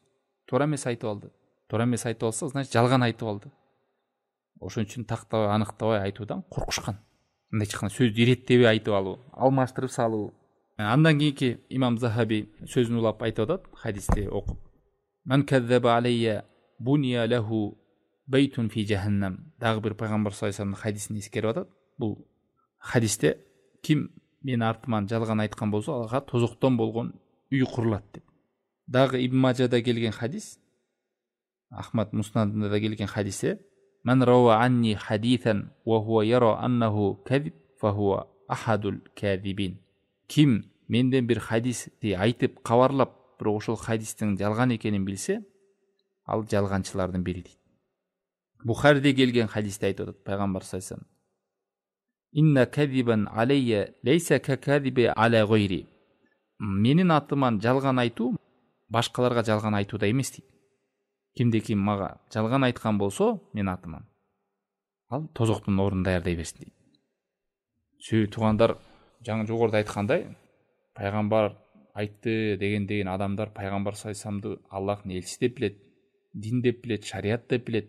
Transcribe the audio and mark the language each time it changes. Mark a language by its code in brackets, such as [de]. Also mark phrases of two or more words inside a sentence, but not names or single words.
[ky] Туура эмес айтып алды. Туура эмес айтып алса, значит жалган айтып алды. Ошон үчүн тактабай, аныктабай айтуудан коркушкан. Мындай чыккан сөздү иреттебей айтып алуу, алмаштырып салуу. Андан кийинки имам Захаби сөзүн улап айтып атат, хадисти окуп. [ar] من كذب علي بني له بيت في جهنم. [ky] Дагы бир пайгамбар [ar] صلى الله عليه وسلم [ky] хадисин эскерип атат. Бул хадисте ким мен артыман жалган айткан болсо, алга тозоктон болгон үй курулат деп. Дагы Ибн Мажада келген хадис, Ахмад Муснадында да келген хадисте, [ar] من روى عني حديثا وهو يرى أنه كذب فهو أحد الكاذبين. [ky] Ким менден бир хадисти айтып кабарлап, бирок ошол хадистин жалган экенин билсе, ал жалганчылардын бири дейт. Бухариде келген хадисте айтып атат пайгамбар [ar] صلى الله عليه وسلم: إن كذبا علي ليس ككذب على غيري. [ky] Менин атыман жалган айтуу башкаларга жалган айтууда эмес дейт. Кимде ким мага жалган айткан болсо, мен атыман, ал тозоктун ордун даярдай берсин дейт. Сүйүктүү туугандар, жаңы жогоруда айткандай, пайгамбар айтты деген адамдар пайгамбар [ar] صلى الله عليه وسلم [ky] Аллахтын элчиси деп билет, дин деп билет, шарият деп билет.